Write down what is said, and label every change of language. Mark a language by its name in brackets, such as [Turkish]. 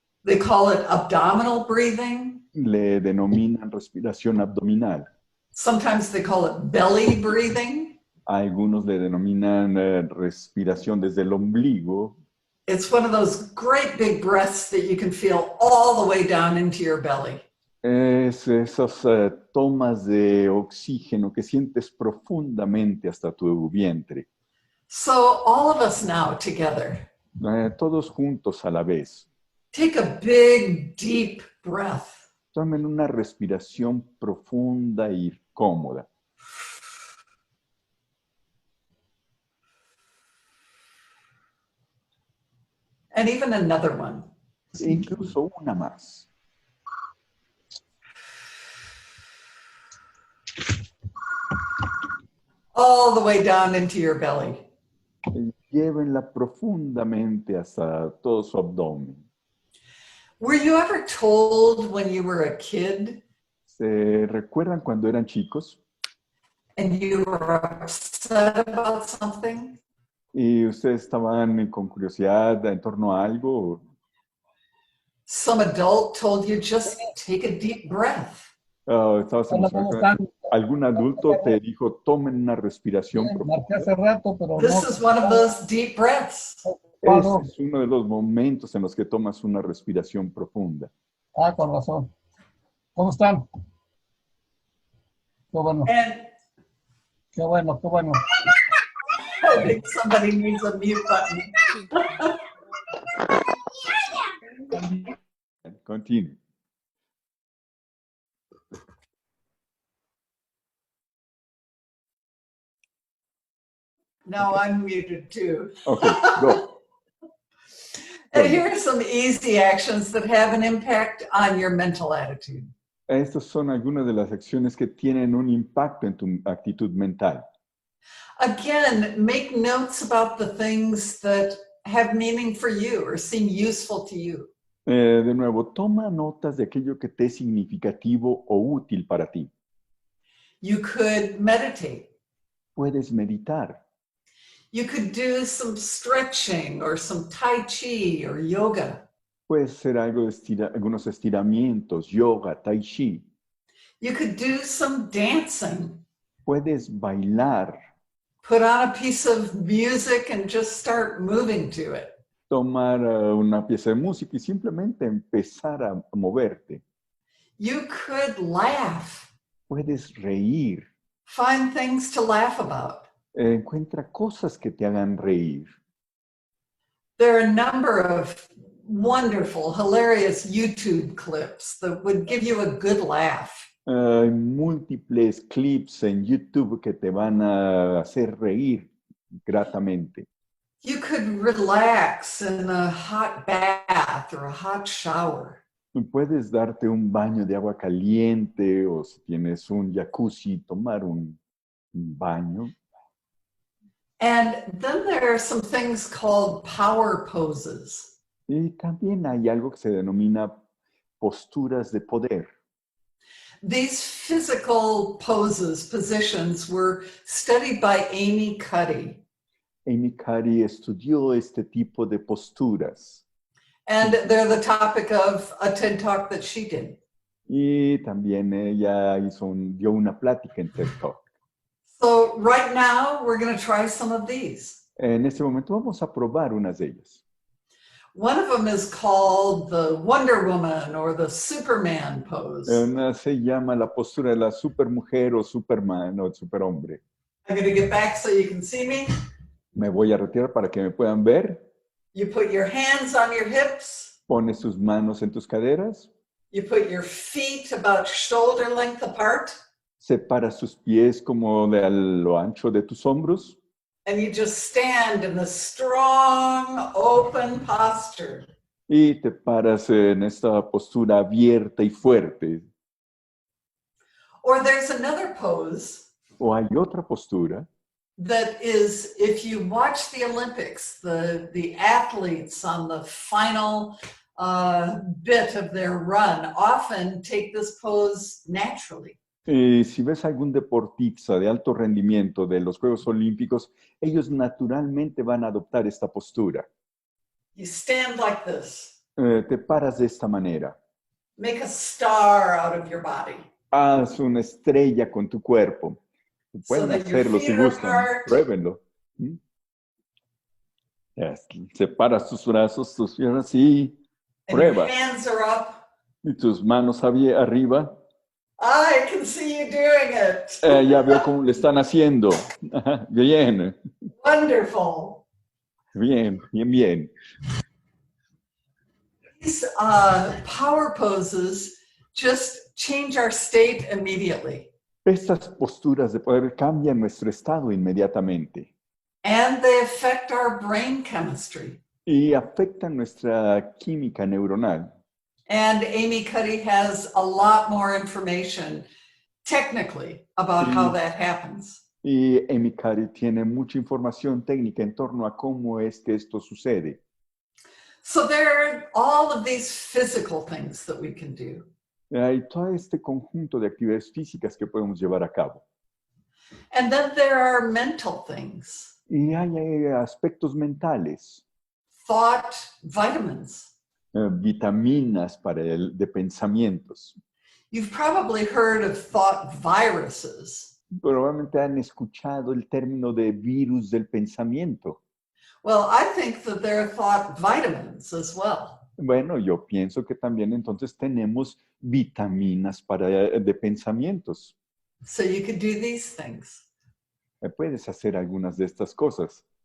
[English] They call it abdominal breathing. [Spanish] Le denominan respiración abdominal. [English] Sometimes they call it belly breathing. [Spanish] Algunos le denominan respiración desde el ombligo. [English] It's one of those great big breaths that you can feel all the way down into your belly. [Spanish] Es esas tomas de oxígeno que sientes profundamente hasta tu vientre. [English] So all of us now together. [Spanish] Todos juntos a la vez. [English] Take a big, deep breath. [Spanish] Tomen una respiración profunda y cómoda. [English] And even another one. [Spanish] Incluso una más. [English] All the way down into your belly. [Spanish] Llévenla profundamente hasta todo su abdomen. [English] Were you ever told when you were a kid [Spanish] ¿Se recuerdan cuando eran chicos [English] and you were upset about something? [Spanish] y ustedes estaban con curiosidad en torno a algo? [English] Some adult told you just take a deep breath. [Spanish] Estabas emocionado. Algún adulto te dijo, tomen una respiración profunda. Marqué hace rato, pero [English] This [Spanish] no. [English] is one of those deep breaths. [Spanish] Ese es uno de los momentos en los que tomas una respiración profunda. Ah, con razón. ¿Cómo están? Qué bueno, [English] And [Spanish] qué bueno, qué bueno. [English] I think somebody needs a mute button. Continue. Now I'm muted too. Okay, go. And here are some easy actions that have an impact on your mental attitude. [Spanish] Estas son algunas de las acciones que tienen un impacto en tu actitud mental. [English] Again, make notes about the things that have meaning for you or seem useful to you. [Spanish] De nuevo, toma notas de aquello que te es significativo o útil para ti. [English] You could meditate. [Spanish] Puedes meditar. [English] You could do some stretching or some tai chi or yoga. [Spanish] Puede ser algo de algunos estiramientos, yoga, tai chi. [English] You could do some dancing. [Spanish] Puedes bailar, [English] Put on a piece of music and just start moving to it. [Spanish] tomar una pieza de música y simplemente empezar a moverte. [English] You could laugh. [Spanish] Puedes reír. [English] Find things to laugh about. [Spanish] Encuentra cosas que te hagan reír. [English] There are a number of wonderful, hilarious YouTube clips that would give you a good laugh. [Spanish] Hay múltiples clips en YouTube que te van a hacer reír gratamente. [English] You could relax in a hot bath or a hot shower. [Spanish] Puedes darte un baño de agua caliente o si tienes un jacuzzi, tomar un baño. [English] And then there are some things called power poses. [Spanish] Y también hay algo que se denomina posturas de poder. [English] These physical poses, positions, were studied by Amy Cuddy. [Spanish] Amy Cuddy estudió este tipo de posturas. [English] And they're the topic of a TED Talk that she did. [Spanish] Y también ella dio una plática en TED Talk. [English] So right now, we're going to try some of these. [Spanish] En este momento vamos a probar unas de ellas. [English] One of them is called the Wonder Woman or the Superman pose. [Spanish] Una se llama la postura de la supermujer o Superman o el superhombre. [English] I'm going to get back so you can see me. [Spanish] Me voy a retirar para que me puedan ver. [English] You put your hands on your hips. [Spanish] Pones tus manos en tus caderas. [English] You put your feet about shoulder length apart. [Spanish] Separas tus pies como de a lo ancho de tus hombros. [English] And you just stand in the strong, open posture. [Spanish] Y te paras en esta postura abierta y fuerte. [English] Or there's another pose [Spanish] O hay otra postura [English] that is, if you watch the Olympics, the athletes on the final bit of their run often take this pose naturally. [Spanish] Si ves algún deportista de alto rendimiento de los Juegos Olímpicos, ellos naturalmente van a adoptar esta postura. [English] You stand like this. [Spanish] Te paras de esta manera. [English] Make a star out of your body. [Spanish] Haz una estrella con tu cuerpo. Pueden [English] that your [Spanish] hacerlo si [English] feet are [Spanish] gustan. [English] apart. [Spanish] Pruébenlo. Separas tus brazos, tus piernas y [English] And your [Spanish] prueba. [English] hands are up. [Spanish] Y tus manos arriba. [English] I can see you doing it. [Spanish] Ya veo cómo le están haciendo. Bien, [English] Wonderful. [Spanish] bien, bien, bien. [English] These power poses just change our state immediately. [Spanish] Estas posturas de poder cambian nuestro estado inmediatamente [English] And they affect our brain chemistry. [Spanish] y afectan nuestra química neuronal. [English] And Amy Cuddy has a lot more information technically about how that happens. [Spanish] Y Amy Cuddy tiene mucha información técnica en torno a cómo es que esto sucede. [English] So there are all of these physical things that we can do. [Spanish] Hay todo este conjunto de actividades físicas que podemos llevar a cabo. [English] And then there are mental things, [Spanish] Y hay aspectos mentales, [English] thought vitamins. [Spanish] vitaminas de pensamientos. [English] You've probably heard of thought viruses. [Spanish] Probablemente han escuchado el término de virus del pensamiento. [English] Well, I think that there are thought vitamins as well. [Spanish] Bueno, yo pienso que también entonces tenemos vitaminas de pensamientos. [English] So you could do these things. [Spanish] Puedes hacer algunas de estas cosas.